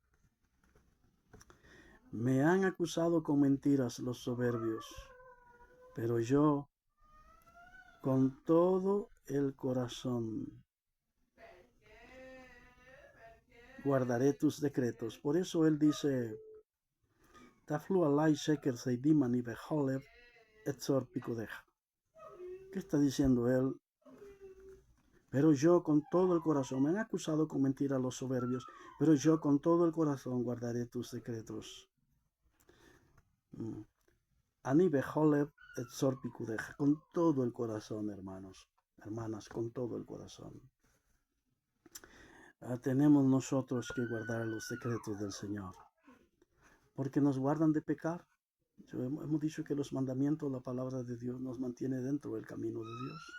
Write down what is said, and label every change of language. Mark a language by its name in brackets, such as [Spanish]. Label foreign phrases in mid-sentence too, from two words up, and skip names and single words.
[Spanish] Me han acusado con mentiras los soberbios, pero yo con todo el corazón guardaré tus decretos. Por eso él dice, [Hebrew] טפלו עלי שקר זדים אני בכל לב אצר פקודיך. [Spanish] ¿Qué está diciendo él? Pero yo con todo el corazón, me han acusado con mentira los soberbios, pero yo con todo el corazón guardaré tus decretos. [Hebrew] אני בכל לב אצר פקודיך, [Spanish] con todo el corazón, hermanos, hermanas, con todo el corazón. Tenemos nosotros que guardar los secretos del Señor, porque nos guardan de pecar. Hemos dicho que los mandamientos, la palabra de Dios nos mantiene dentro del camino de Dios.